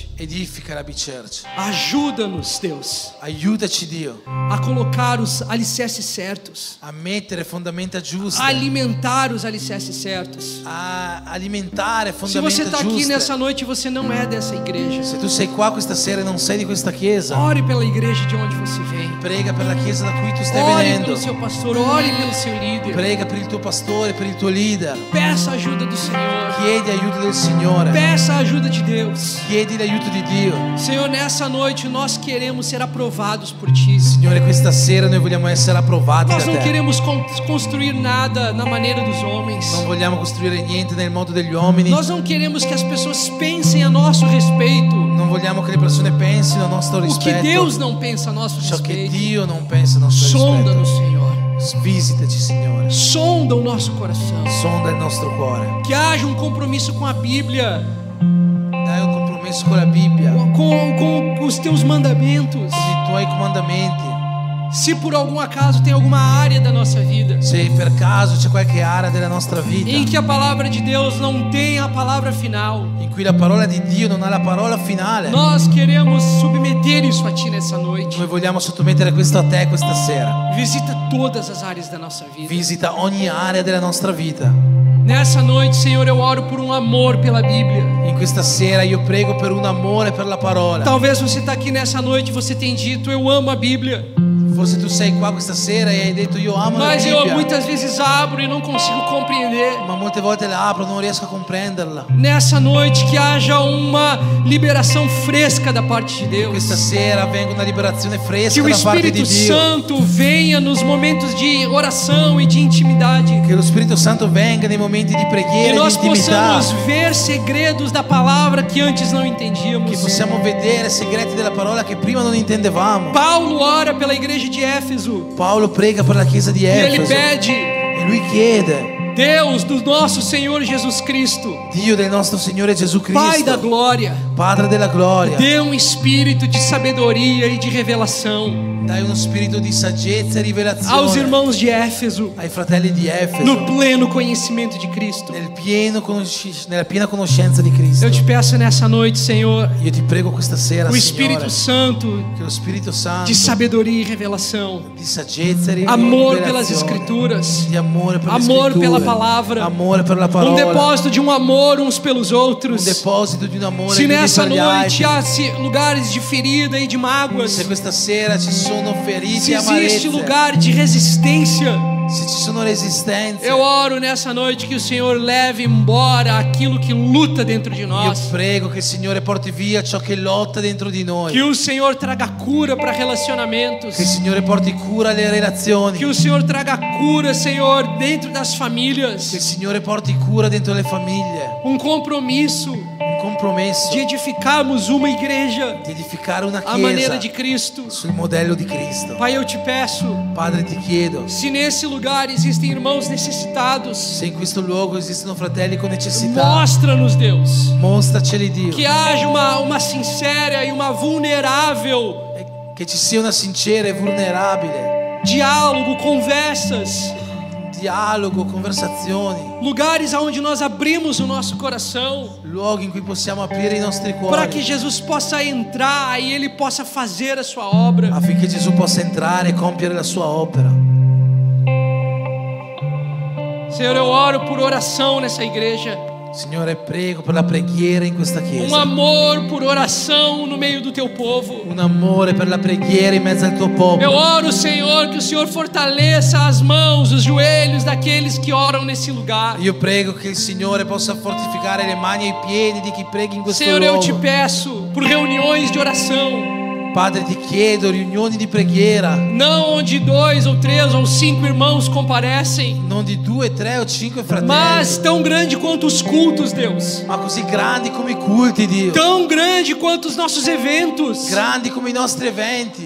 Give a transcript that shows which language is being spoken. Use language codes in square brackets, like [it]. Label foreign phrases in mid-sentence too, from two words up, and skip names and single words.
[it] edifica la B-Church. [pt] Ajuda-nos, Deus, [it] Aiutaci, Dio, [pt] a colocar os alicerces certos, [it] a mettere fondamenta giuste, [pt] a alimentar os alicerces certos. [it] a alimentare [pt] Se você [it] fondamenta [pt] está aqui [it] giuste. [pt] nessa noite e você não é dessa igreja, [it] Se tu sei qua questa sera e non sei di questa chiesa, [pt] ore pela igreja de onde você vem. [it] prega per la chiesa da cui tu stai [pt] Ore [it] venendo. [pt] pelo seu pastor, ore pelo seu líder. [it] Prega per il tuo pastore, per il tuo leader. [pt] Peça a ajuda do Senhor. [it] Chiedi aiuto del Signore. [pt] Peça a ajuda de Deus. [it] Chiedi l'aiuto di Dio. [pt] Senhor, nessa noite nós queremos ser aprovados por Ti. [it] Signore, questa sera noi vogliamo essere approvati [pt] Nós [it] da [pt] não [it] te. [pt] queremos construir nada na maneira dos homens. [it] Non vogliamo costruire niente nel modo degli uomini. [pt] Nós não queremos que as pessoas pensem a nosso respeito [it] Non vogliamo che le persone pensino a nostro [pt] o que [it] rispetto. [pt] Deus não pensa a nosso [it] Ciò che [pt] respeito. [it] Dio non pensa a nostro [pt] Sonda-nos, Senhor. [it] rispetto. Visitaci, Signore. [pt] Sonda o nosso coração. [it] Sonda il nostro cuore. [pt] Que haja um compromisso com a Bíblia, [it] Dai un compromesso con la Bibbia, con [pt] com os Teus mandamentos. [it] i tuoi comandamenti. [pt] Se por algum acaso tem alguma área da nossa vida [it] Se per caso c'è qualche area della nostra vita [pt] em que a palavra de Deus não tem a palavra final, [it] in cui la parola di Dio non ha la parola finale, [pt] nós queremos submeter isso a Ti nessa noite. [it] noi vogliamo sottomettere questo a te questa sera. [pt] Visita todas as áreas da nossa vida. [it] Visita ogni area della nostra vita. [pt] Nessa noite, Senhor, eu oro por um amor pela Bíblia. [it] In questa sera io prego per un amore per la parola. [pt] Talvez você está aqui nessa noite e você tem dito, eu amo a Bíblia. [it] Forse tu sei qua questa sera e hai detto io amo la [pt] Mas eu [it] Bibbia, [pt] muitas vezes abro e não consigo compreender. [it] ma molte volte la apro, non riesco a comprenderla. [pt] Nessa noite que haja uma liberação fresca da parte de [it] Questa [pt] Deus. [it] sera venga una liberazione [pt] Que [it] fresca [pt] o [it] da parte di [pt] Espírito [it] Dio. [pt] Santo venha nos momentos de oração e de intimidade. [it] Che lo Spirito Santo venga nei momenti di [pt] E [it] preghiera e [pt] nós [it] di intimità. [pt] possamos ver segredos da palavra que antes não [it] Che [pt] entendíamos. [it] possiamo vedere segreti della parola che prima non intendevamo. [pt] Paulo ora pela igreja de Éfeso [it] Paolo prega per la chiesa di [pt] e ele [it] Efeso [pt] pede: [it] e lui chiede, [pt] Deus do nosso Senhor Jesus Cristo, [it] Dio del nostro Signore Gesù [pt] Pai da [it] Cristo, [pt] glória, [it] Padre della gloria, [pt] dê um espírito de sabedoria e de revelação [it] dai uno spirito di saggezza e [pt] aos [it] rivelazione [pt] irmãos de Éfeso [it] ai fratelli di Efeso [pt] no pleno conhecimento de Cristo. [it] nella piena conoscenza di Cristo. [pt] Eu te peço nessa noite, Senhor, [it] Io ti prego questa sera, [pt] o Espírito [it] Signore, [pt] Santo [it] che lo Spirito Santo [pt] de sabedoria e revelação, [it] di saggezza e [pt] amor pelas [it] rivelazione, [pt] Escrituras, [it] di amore per le [pt] amor [it] scritture, [pt] pela palavra, [it] amore per la parola, [pt] depósito de um amor uns pelos [it] un [pt] outros. [it] deposito di un amore [pt] Se [it] gli uni [pt] nessa [it] per gli [pt] noite [it] altri. [pt] há lugares de ferida e de mágoas, [it] Se questa sera ci sono ferite [pt] se [it] e [pt] existe [it] amarezze, [pt] lugar de resistência, [it] se ci sono resistenze, [pt] eu oro nessa noite que o Senhor leve embora aquilo que luta dentro de [it] io [pt] nós. [it] prego che il Signore porti via ciò che lotta dentro di noi, [pt] Que o Senhor traga cura para relacionamentos. [it] che il Signore porti cura alle relazioni, [pt] Que o Senhor traga cura, Senhor, dentro das [it] che il [pt] famílias. [it] Signore porti cura dentro le famiglie, [pt] Um compromisso [it] un compromesso [pt] de edificarmos uma igreja [it] di edificare una [pt] à maneira [it] chiesa [pt] de Cristo. [it] sul modello di Cristo. [pt] Pai, eu te peço, [it] Padre, ti chiedo, [pt] se nesse lugar existem irmãos necessitados, [it] se in questo luogo esistono fratelli con necessità, [pt] mostra-nos, Deus, [it] mostraceli, Dio, [pt] que haja uma sincera e uma vulnerável [it] che ci sia una sincera e vulnerabile [pt] diálogo, conversas, [it] dialogo, conversazioni, [pt] lugares aonde nós abrimos o nosso coração [it] luoghi in cui possiamo aprire i nostri [pt] para que [it] cuori [pt] Jesus possa entrar e Ele possa fazer a sua obra. [it] affinché Gesù possa entrare e compiere la sua opera. [pt] Senhor, eu oro por oração nessa igreja. [it] Signore, prego per la preghiera in questa chiesa. [pt] amor por oração no meio do teu povo. [it] Un amore per la preghiera in mezzo al tuo [pt] Eu [it] popolo. [pt] oro, Senhor, que o Senhor fortaleça as mãos, os joelhos daqueles que oram nesse lugar. [it] Io prego che il Signore possa fortificare le mani e i piedi di chi prega in questo [pt] Senhor, eu te [it] luogo. [pt] peço por reuniões de oração, [it] Padre, ti chiedo riunioni di preghiera, [pt] não onde 2 ou 3 ou 5 irmãos comparecem, [it] non di 2, 3 o 5 fratelli, [pt] mas tão grande quanto os cultos, Deus, [it] ma così grandi come i culti, Dio, [pt] tão grande quanto os nossos eventos. [it] grandi come i nostri eventi.